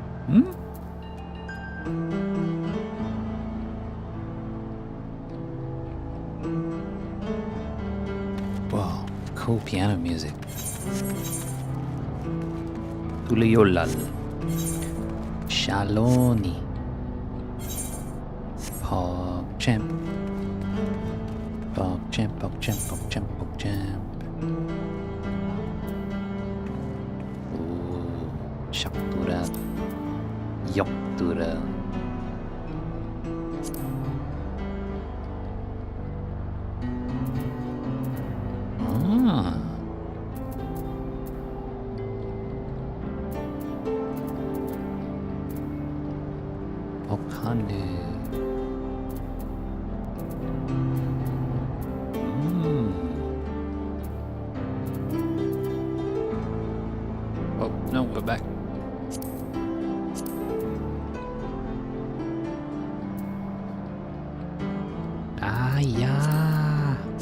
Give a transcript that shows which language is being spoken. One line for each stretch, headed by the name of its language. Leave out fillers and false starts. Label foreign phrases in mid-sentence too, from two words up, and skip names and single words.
English: Wow, cool piano music. Tuliolal. Shaloni. PogChamp. PogChamp, PogChamp, PogChamp, PogChamp. Ooh, Shaktural. Yoktural. Ah. Okane. Oh, no, we're back. Ah, yeah.